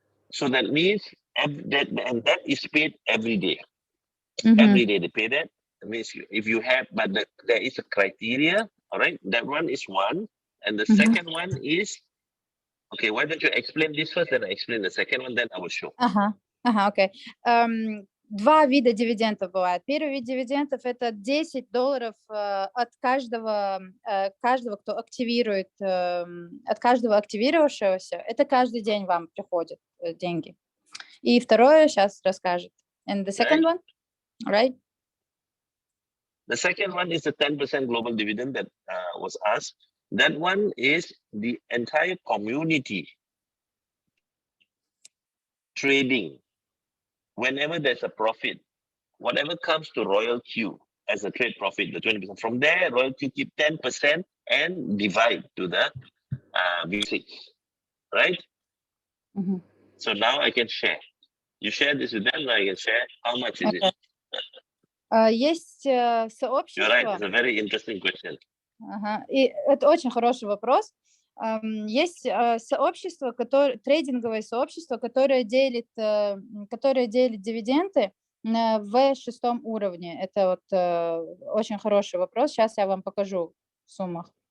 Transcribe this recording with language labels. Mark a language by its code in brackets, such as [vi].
[en] So that means that is paid every day. Every day they pay that. That means if you have, but there is a criteria, all right? That one is one, and the second one is Okay, why don't you explain this first, then I explain the second one, then I will show. [ru] Окей. Два вида дивидендов бывает. Первый вид дивидендов – это $10 от каждого, кто активирует, от каждого активировавшегося. Это каждый день вам приходят деньги. И второе сейчас расскажет. [en] And the second one, right? The second one is the 10% global dividend that was asked. That one is the entire community trading. Whenever there's a profit, whatever comes to RoyalQ as a trade profit, the 20%, from there, RoyalQ keep 10% and divide to the V6, right? So now I can share. You share this with them, now I can share. How much is it? [ru] Есть сообщество. [en] You're right, it's a very interesting question. [ru] И это очень хороший вопрос. Есть сообщество, трейдинговое сообщество, которое делит дивиденды на V6 уровне. Это вот очень хороший вопрос. Сейчас я вам покажу в суммах.